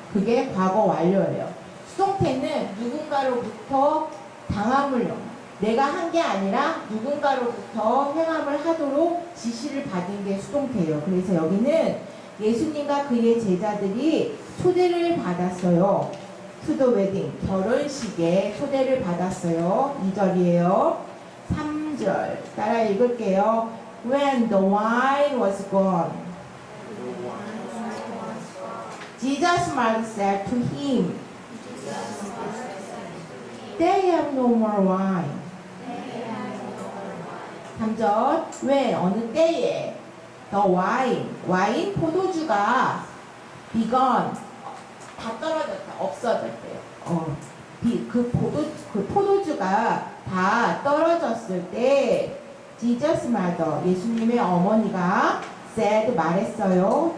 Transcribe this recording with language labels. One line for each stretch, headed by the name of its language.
Korean: 그게 과거 완료예요. 수동태는 누군가로부터 당함을 내가 한 게 아니라 누군가로부터 행함을 하도록 지시를 받은 게 수동태예요. 그래서 여기는 예수님과 그의 제자들이 초대를 받았어요.
English: To the wedding,
Korean: 결혼식에 초대를 받았어요. 2절이에요. 3절 따라 읽을게요.
English: When the wine was gone, Jesus said to him, They have no more wine.
Korean: 3절 When, 어느 때에
English: The wine,
Korean: 와인 포도주가
English: begun,
Korean: 다 떨어졌다, 없어졌대요. 그 포도주가 다 떨어졌을 때
English: Jesus mother,
Korean: 예수님의 어머니가 said, 말했어요.